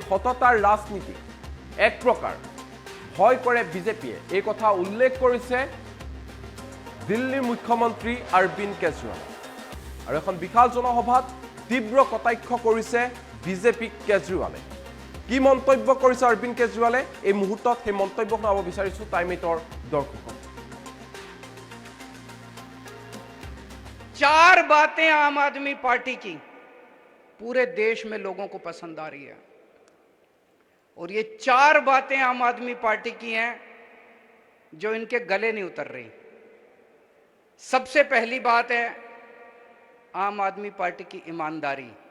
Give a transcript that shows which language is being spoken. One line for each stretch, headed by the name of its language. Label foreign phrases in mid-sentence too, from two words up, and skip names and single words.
Assamese: সততাৰ ৰাজনীতি এক প্ৰকাৰ ভয় কৰে বিজেপিয়ে এই কথা উল্লেখ কৰিছে দিল্লীৰ মুখ্যমন্ত্ৰী অৰবিন্দ কেজৰিৱাল আৰু এখন বিশাল জনসভাত তীব্ৰ কটাক্ষ কৰিছে বিজেপিক কেজৰিৱালে কি মন্তব্য কৰিছে অৰবিন্দ কেজৰিৱালে এই মুহূৰ্তত সেই মন্তব্য শুনাব বিচাৰিছো টাইম এইটৰ দৰ্শকক
Hindi: चार बातें आम आदमी पार्टी की पूरे देश में लोगों को पसंद आ रही है, और ये चार बातें आम आदमी पार्टी की हैं जो इनके गले नहीं उतर रही। सबसे पहली बात है आम आदमी पार्टी की ईमानदारी।